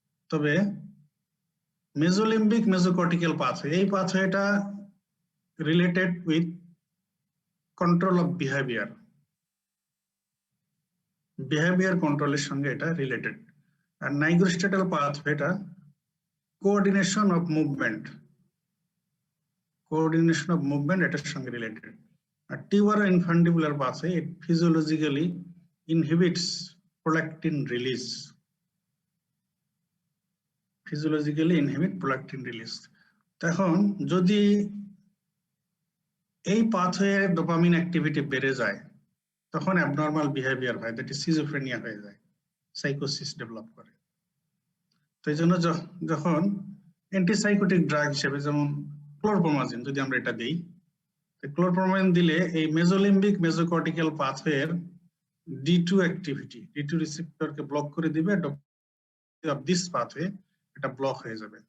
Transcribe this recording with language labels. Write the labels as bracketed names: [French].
[Bangla] তবে মেজোলিম্বিক মেজোকর্টিক্যাল পাথওয়ে, এই পাথওয়েটা related with control of behaviour, behaviour কন্ট্রোলের সঙ্গে এটা related. আর নাইগ্রোস্ট্যাটাল পাথওয়েটা coordination of movement, coordination of movement এটার সঙ্গে related. [English] আর tuberoinfundibular pathway, it physiologically inhibits prolactin release, physiologically inhibit prolactin release। [Bangla] তখন যদি এই পাথওয়ে ডোপামিন অ্যাক্টিভিটি বেড়ে যায় তখন অ্যাবনর্মাল বিহেভিয়ার হয়, দ্যাট ইজ সিজোফ্রেনিয়া হয়ে যায়, সাইকোসিস ডেভেলপ করে। তো এই জন্য যখন অ্যান্টিসাইকোটিক ড্রাগ হিসেবে যেমন ক্লোরপ্রোমাজিন যদি আমরা এটা দিই, ক্লোরপ্রোমাজিন দিলে এই মেজোলিম্বিক মেজোকর্টিক্যাল পাথওয়ের D2 অ্যাক্টিভিটি, D2 রিসেপ্টরকে ব্লক করে দিবে, অফ দিস পাথওয়ে এটা ব্লক হয়ে যাবে।